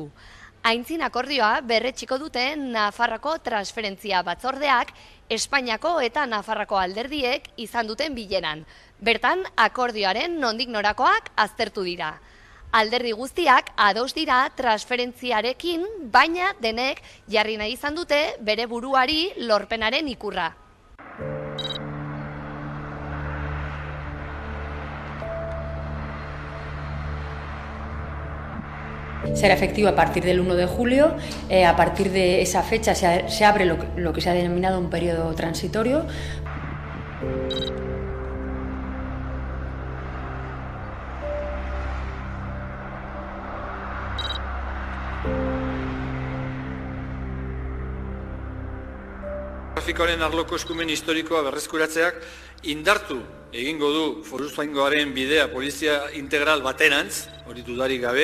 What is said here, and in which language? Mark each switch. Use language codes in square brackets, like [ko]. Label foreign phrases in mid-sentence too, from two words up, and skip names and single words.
[eu] Aintzin akordioa berretxiko dute Nafarroako transferentzia batzordeak, Espainiako eta Nafarroako alderdiek izan duten bileran. Bertan, akordioaren nondik norakoak aztertu dira. Alderdi guztiak ados dira transferentziarekin, baina denek jarri nahi izan dute bere buruari lorpenaren ikurra. [es] Será efectivo a partir del 1 de julio. A partir de esa fecha se abre lo que se ha denominado un periodo transitorio. [eu] Trafikoaren arloko eskumen historikoa berreskuratzeak indartu egingo du foruzaingoaren bidea polizia integral baterantz, hori dudarik gabe.